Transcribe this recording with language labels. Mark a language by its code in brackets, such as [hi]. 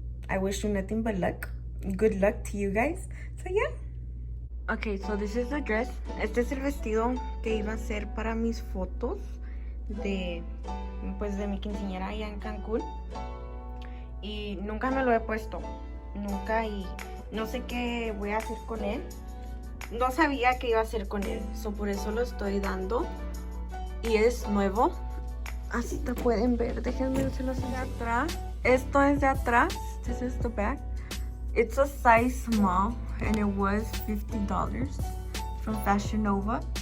[en] I wish you nothing but luck. Good luck to you guys. So yeah. Okay, so this is the dress. [es] Este es el vestido que iba a ser para mis fotos de mi quinceañera allá en Cancún. Y nunca me lo he puesto. Nunca, y no sé qué voy a hacer con él. No sabía qué iba a hacer con él. So por eso lo estoy dando. Y es nuevo. Así te pueden ver. Déjenme verlos de atrás. Esto es de atrás. [en] This is the back. It's a size small. And it was $50 from Fashion Nova.